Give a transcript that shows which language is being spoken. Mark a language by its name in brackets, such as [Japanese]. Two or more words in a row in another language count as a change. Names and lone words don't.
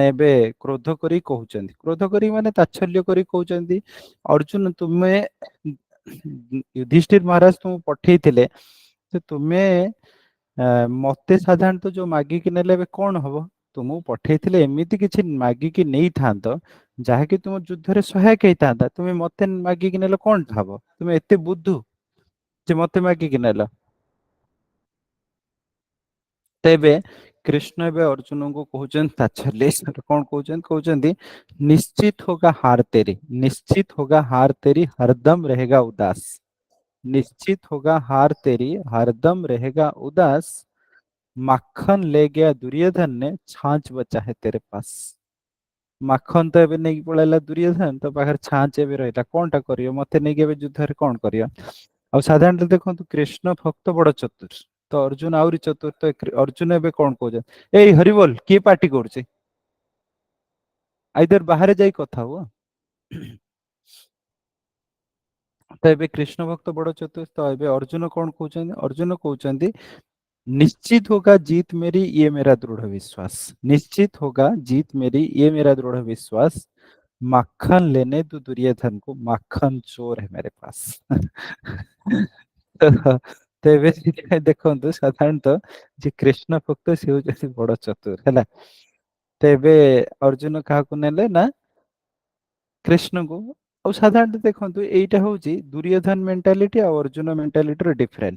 [Odia] ଏବେ କ୍ରୋଧ କରି କହୁଛନ୍ତି, କ୍ରୋଧ କରି ମାନେ ତାଚ୍ଛଲ୍ୟ କରି କହୁଛନ୍ତି ଅର୍ଜୁନ ତୁମେ ଯୁଧିଷ୍ଠିର ମହାରାଜ ତୁମକୁ ପଠେଇଥିଲେ ଯେ ତୁମେ ମତେ ସାଧାରଣତଃ ଯୋଉ ମାଗିକି ନେଲେ ଏବେ କଣ ହବ, ତୁମକୁ ପଠେଇଥିଲେ ଏମିତି କିଛି ମାଗିକି ନେଇଥାନ୍ତ ଯାହାକି ତୁମ ଯୁଦ୍ଧରେ ସହାୟକ ହେଇଥାନ୍ତା, ତୁମେ ମତେ ମାଗିକି ନେଲେ କଣଟା ହବ, ତୁମେ ଏତେ ବୁଧୁ ଯେ ମତେ ମାଗିକି ନେଲ। ତେବେ କୃଷ୍ଣ ଏବେ ଅର୍ଜୁନଙ୍କୁ କହୁଛନ୍ତି ତାଚ୍ଛଲ୍ୟ ସହିତ କଣ କହୁଛନ୍ତି, କହୁଛନ୍ତି [Hindi] निश्चित होगा हार तेरी, निश्चित होगा हार तेरी हरदम रहेगा उदास, निश्चित होगा हार तेरी हरदम रहेगा उदास, माखन ले गया दुर्योधन ने छाछ बचा है तेरे पास। [Odia] ମାଖନ ତ ଏବେ ନେଇକି ପଳେଇଲା ଦୁର୍ଯ୍ୟୋଧନ, ତ ପାଖରେ ଛାଞ୍ଚ ଏବେ ରହିଲା, କଣଟା କରିବ, ମତେ ନେଇକି ଏବେ ଯୁଦ୍ଧରେ କଣ କରିବ। ଆଉ ସାଧାରଣତଃ ଦେଖନ୍ତୁ କୃଷ୍ଣ ଭକ୍ତ ବଡ ଚତୁର, ତ ଅର୍ଜୁନ ଆହୁରି ଚତୁର, ତ ଅର୍ଜୁନ ଏବେ କଣ କହୁଛନ୍ତି ଏଇ ହରିବୋଲ କିଏ ପାର୍ଟି କରୁଛି, ଆଇଦର ବାହାରେ ଯାଇ କଥା ହୁଅ। ତ ଏବେ କୃଷ୍ଣ ଭକ୍ତ ବଡ ଚତୁର, ତ ଏବେ ଅର୍ଜୁନ କଣ କହୁଛନ୍ତି, ଅର୍ଜୁନ କହୁଛନ୍ତି [Hindi] निश्चित होगा जीत मेरी ये मेरा दृढ़ विश्वास। निश्चित होगा जीत मेरी ये मेरा दृढ़ विश्वास। माखन लेने तू दुर्योधन को, माखन चोर है मेरे पास। [Odia] ତ ତେବେ ସେଥିପାଇଁ ଦେଖନ୍ତୁ ସାଧାରଣତଃ ଯେ କୃଷ୍ଣ ଭକ୍ତ ସେ ହଉଛନ୍ତି ବଡ ଚତୁର ହେଲା। ତେବେ ଅର୍ଜୁନ କାହାକୁ ନେଲେ ନା କୃଷ୍ଣଙ୍କୁ। ଆଉ ସାଧାରଣତଃ ଦେଖନ୍ତୁ ଏଇଟା ହଉଛି ଦୁର୍ଯ୍ୟୋଧନ ମେଣ୍ଟାଲିଟି ଆଉ ଅର୍ଜୁନ ମେଣ୍ଟାଲିଟିର ଡିଫରେନ୍ସ।